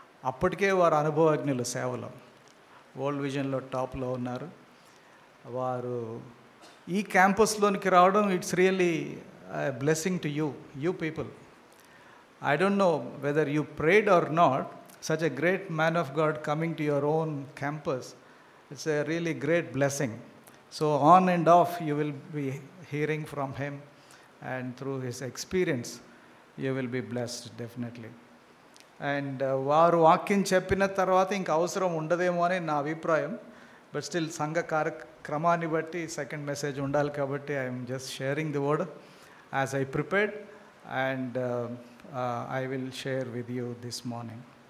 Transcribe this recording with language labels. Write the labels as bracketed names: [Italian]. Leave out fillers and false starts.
[Telugu] అప్పటికే వారు అనుభవజ్ఞులు సేవలో, వరల్డ్ విజన్లో టాప్లో ఉన్నారు. వారు ఈ క్యాంపస్లోనికి రావడం, [English] It's really blessing to you people. I don't know whether you prayed or not, such a great man of God coming to your own campus. It's a really great blessing. So on and off you will be hearing from him, and through his experience you will be blessed definitely. [Telugu] And వారు వాక్యం చెప్పిన తర్వాత ఇంకా అవసరం ఉండదేమో అని నా అభిప్రాయం. [English] but still [Telugu] సంఘ కార్యక్రమాన్ని బట్టి సెకండ్ మెసేజ్ ఉండాలి కాబట్టి [English] I'm just sharing the word as I prepared, and I will share with you this morning.